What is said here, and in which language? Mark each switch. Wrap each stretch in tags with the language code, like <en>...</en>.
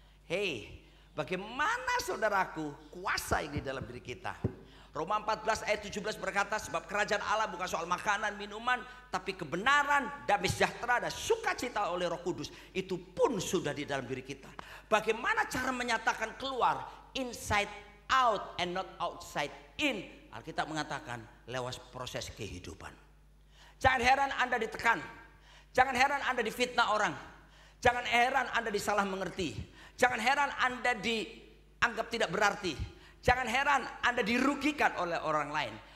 <id>Hei, bagaimana saudaraku kuasa yang di dalam diri kita? Roma 14 ayat 17 berkata, sebab kerajaan Allah bukan soal makanan, minuman, tapi kebenaran, damai sejahtera, dan sukacita oleh Roh Kudus. Itu pun sudah di dalam diri kita. Bagaimana cara menyatakan keluar?</id> <en>Inside out and not outside in.</en> <id>Alkitab mengatakan lewat proses kehidupan. Jangan heran Anda ditekan. Jangan heran Anda difitnah orang. Jangan heran Anda disalah mengerti. Jangan heran Anda dianggap tidak berarti. Jangan heran Anda dirugikan oleh orang lain.</id>